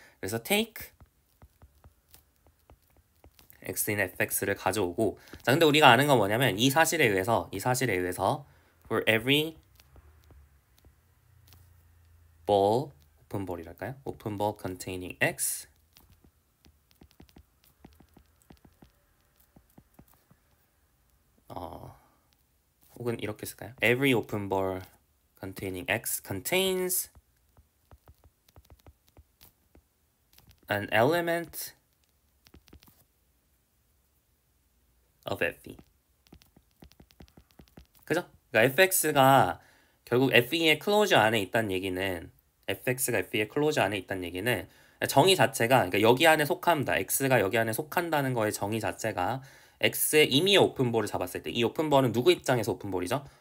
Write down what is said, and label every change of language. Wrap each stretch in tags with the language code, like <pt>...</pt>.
<ko>그래서</ko> <en>take x in fx</en> <ko>를 가져오고, 자 근데 우리가 아는 건 뭐냐면 이 사실에 의해서</ko> <en>for every ball</en> <ko>오픈 볼이랄까요? 오픈 볼</ko> <en>containing x</en> <ko>혹은 이렇게 쓸까요?</ko> <en>Every open ball containing x contains an element of FE.</en> <ko>그죠? 그러니까 fx가 결국 FE의 클로저 안에 있다는 얘기는 fx가 FE의 클로저 안에 있다는 얘기는 정의 자체가 그러니까 여기 안에 속합니다. x가 여기 안에 속한다는 거의 정의 자체가 x의 임의의 오픈볼을 잡았을 때 이 오픈볼은 누구 입장에서 오픈볼이죠?</ko>